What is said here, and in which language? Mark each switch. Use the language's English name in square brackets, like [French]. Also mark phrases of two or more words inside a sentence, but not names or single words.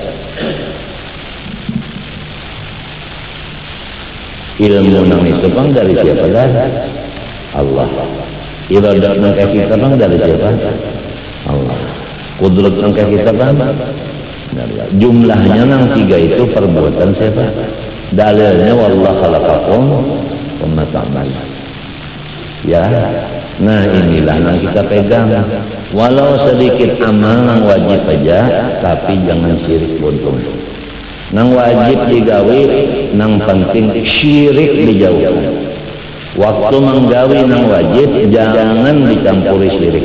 [Banjar] Ilmu nang itu bang dari siapa dah? Allah. Iradat nang kita bang dari siapa? Allah. Kudrat nang kita bang? Jumlahnya nang tiga itu perbuatan siapa? [Arabic] Dalilnya والله خلقكم وما تعملون. [Banjar] Ya. Nah inilah yang kita pegang. Walau sedikit amal nang wajib aja, tapi jangan syirik buntung. Nang wajib digawe, nang penting syirik dijauhkan. Waktu menggawe nang wajib, jangan dicampuri syirik.